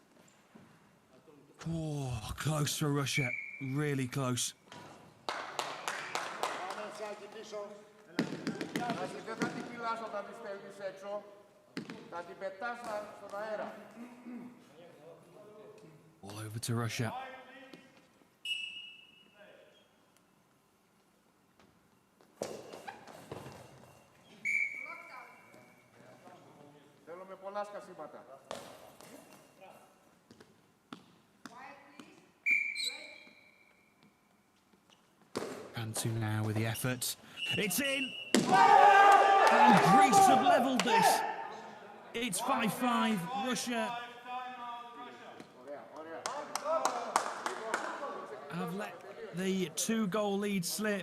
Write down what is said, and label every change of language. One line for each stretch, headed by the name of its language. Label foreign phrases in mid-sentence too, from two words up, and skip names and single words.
English: Oh, close for Russia. Really close. All over to Russia.
Greek: Θέλουμε πολλά σκασίματα.
English: Pantu now with the effort. It's in! And Greece have levelled this. It's 5-5. Russia have let the 2-goal lead slip.